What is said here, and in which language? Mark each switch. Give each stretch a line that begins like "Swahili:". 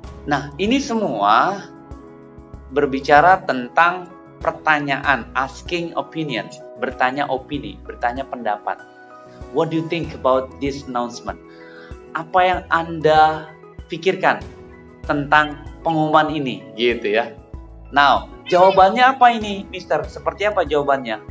Indonesian: Nah, ini semua berbicara tentang pertanyaan,
English: asking opinion,
Indonesian: bertanya opini, bertanya pendapat.
English: What do you think about this announcement?
Indonesian: Apa yang Anda pikirkan tentang pengumuman ini, gitu ya.
English: Now,
Indonesian: jawabannya apa ini, Mister? Seperti apa jawabannya?